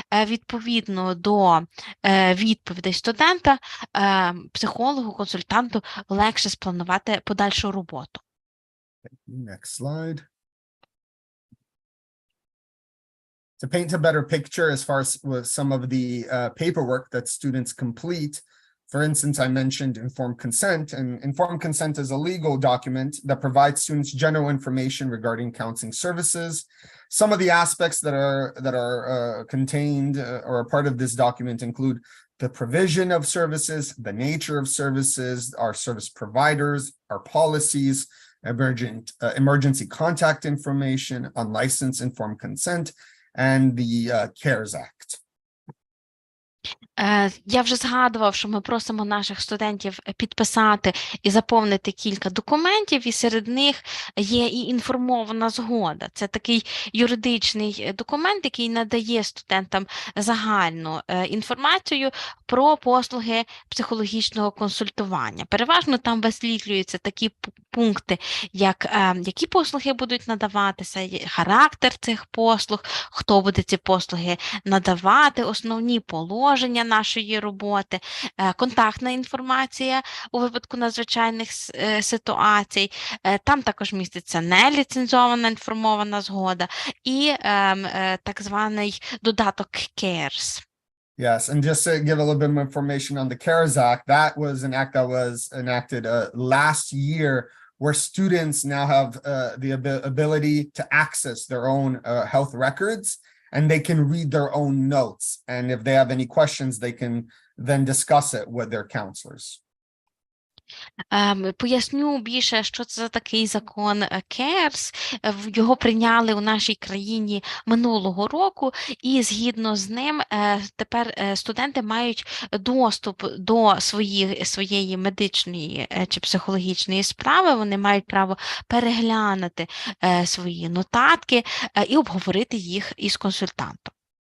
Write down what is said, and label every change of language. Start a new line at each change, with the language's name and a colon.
Ukrainian: Відповідно до відповідей студента, психологу, консультанту легше спланувати подальшу роботу.
English: Next slide. To paint a better picture as far as with some of the paperwork that students complete, for instance, I mentioned informed consent, and informed consent is a legal document that provides students general information regarding counseling services. Some of the aspects that are contained or a part of this document include the provision of services, the nature of services, our service providers, our policies, emergency contact information, unlicensed informed consent, and the CARES Act.
Ukrainian: Я вже згадував, що ми просимо наших студентів підписати і заповнити кілька документів, і серед них є і інформована згода. Це такий юридичний документ, який надає студентам загальну інформацію про послуги психологічного консультування. Переважно там висвітлюються такі пункти, як які послуги будуть надаватися, характер цих послуг, хто буде ці послуги надавати, основні положення нашої роботи, контактна інформація у випадку надзвичайних ситуацій. Там також міститься неліцензована інформована згода і так званий додаток CARES.
English: Yes, and just to give a little bit more information on the CARES Act, that was an act that was enacted last year, where students now have the ability to access their own health records, and they can read their own notes. And if they have any questions, they can then discuss it with their counselors.
Ukrainian: Поясню більше, що це за такий закон CARES. Його прийняли у нашій країні минулого року, і згідно з ним тепер студенти мають доступ до своєї медичної чи психологічної справи, вони мають право переглянути свої нотатки і обговорити їх із консультантом.